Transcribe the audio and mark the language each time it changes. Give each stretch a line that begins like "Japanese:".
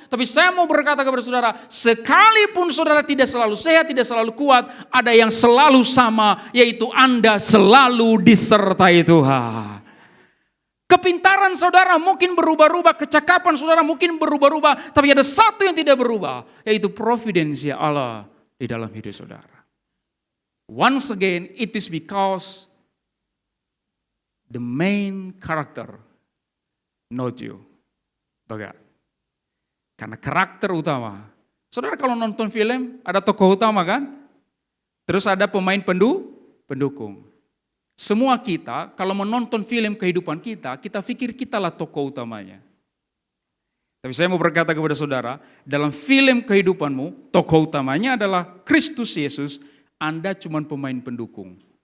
Indonesian: Tapi saya mau berkata kepada saudara, sekalipun saudara tidak selalu sehat, tidak selalu kuat, ada yang selalu sama, yaitu Anda selalu disertai Tuhan. Kepintaran saudara mungkin berubah-ubah, kecakapan saudara mungkin berubah-ubah, tapi ada satu yang tidak berubah, yaitu providensia Allah di dalam hidup saudara.
English: Once again, it is because the main character, not you, but
Indonesian: karena karakter utama. Saudara kalau nonton film, ada tokoh utama kan? Terus ada pemain pendukung. Semua kita kalau menonton film kehidupan kita, kita pikir kitalah tokoh utamanya. Tapi saya mau berkata kepada saudara, dalam film kehidupanmu, tokoh utamanya adalah Kristus Yesus, Anda cuma pemain pendukung.